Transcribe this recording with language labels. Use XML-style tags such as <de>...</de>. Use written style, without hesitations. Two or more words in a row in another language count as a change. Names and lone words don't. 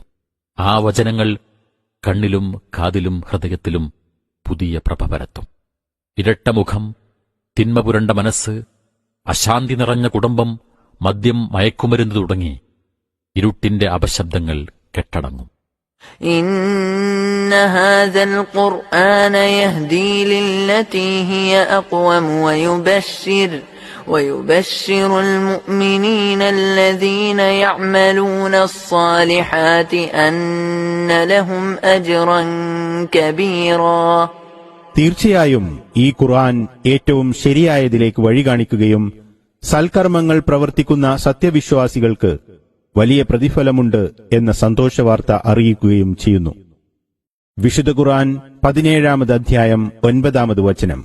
<ml>ആ വചനങ്ങൾ കണ്ണിലും കാതിലും ഹൃദയത്തിലും പുതിയ പ്രഭ പരത്തും. ഇരട്ടമുഖം, തിന്മ പുരണ്ട മനസ്സ്, അശാന്തി നിറഞ്ഞ കുടുംബം, മദ്യം, മയക്കുമരുന്ന് തുടങ്ങി ഇരുട്ടിന്റെ അപശബ്ദങ്ങൾ കെട്ടടങ്ങും.</ml> <ar>إن هذا القرآن يهدي للتي هي أقوم ويبشر المؤمنين الذين يعملون الصالحات أن لهم أجرا كبيرا.</ar> <ml>തീർച്ചയായും ഈ ഖുർആൻ ഏറ്റവും ശരിയായതിലേക്ക് വഴി കാണിക്കുകയും സൽക്കർമ്മങ്ങൾ പ്രവർത്തിക്കുന്ന സത്യവിശ്വാസികൾക്ക് വലിയ പ്രതിഫലമുണ്ട് എന്ന സന്തോഷവാർത്ത അറിയിക്കുകയും ചെയ്യുന്നു. വിശുദ്ധ ഖുർആൻ 17-ാമത് അധ്യായം 9-ാമത് വചനം.</ml>